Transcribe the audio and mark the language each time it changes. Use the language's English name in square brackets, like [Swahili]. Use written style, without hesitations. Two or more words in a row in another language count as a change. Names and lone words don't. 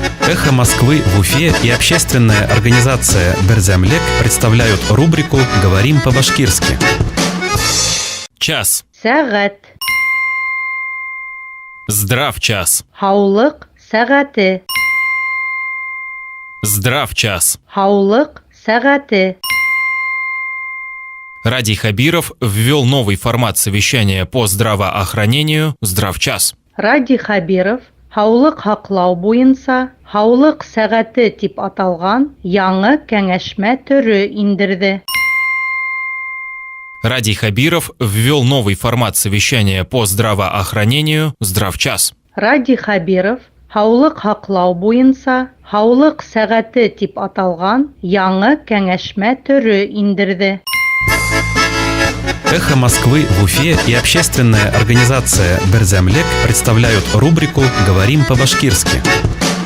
[Russian] Эхо Москвы в Уфе и общественная организация «Берзямлек» представляют рубрику «Говорим по-башкирски». Час. [Bashkir] Сәғәт. [Russian] Здрав час. [Bashkir] Һаулык сәғәте. [Russian] Здрав час. [Bashkir] Һаулык сәғәте. [Russian] Радий Хабиров ввел новый формат совещания по здравоохранению «Здравчас». [Bashkir] Радий Хабиров һаулык һаклау буенча һаулык сәгате дип аталган яңа кәңәшмә түре индерде. [Russian] Радий Хабиров ввел новый формат совещания по здравоохранению «Здравчас». [Bashkir] Радий Хабиров һаулык һаклау буенча һаулык сәгате дип аталган яңа кәңәшмә түре индерде. [Russian] Эхо Москвы в Уфе и общественная организация «Берзямлек» представляют рубрику «Говорим по-башкирски».